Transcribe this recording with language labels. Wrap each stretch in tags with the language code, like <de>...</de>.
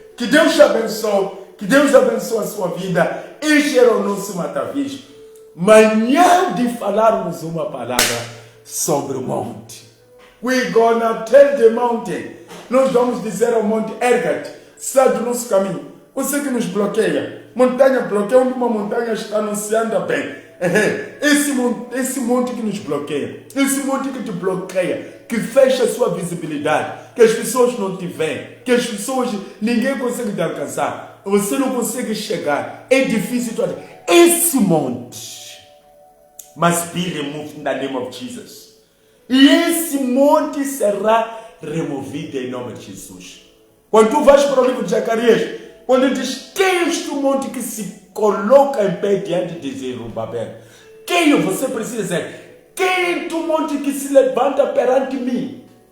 <pt>Que Deus te abençoe, que Deus abençoe a sua vida. Este era o nosso Matavis. Manhã de falarmos uma palavra sobre o monte.</pt> <en>We're gonna tell the mountain.</en> <pt>Nós vamos dizer ao monte: erga-te, sai do nosso caminho. Você que nos bloqueia, montanha bloqueia, onde uma montanha está, não se anda bem. Esse monte que nos bloqueia, esse monte que te bloqueia, que fecha a sua visibilidade, que as pessoas não te veem, que as pessoas, ninguém consegue te alcançar, você não consegue chegar, é difícil. Esse monte</pt> <en>must be removed in the name of Jesus.</en> <pt>E esse monte será removido em nome de Jesus. Quando tu vais para o livro de Zacarias, quando ele diz: quem é este monte que se coloca em pé diante de Zerubabel? Quem você precisa dizer? Quem é este monte que se levanta perante mim?</pt>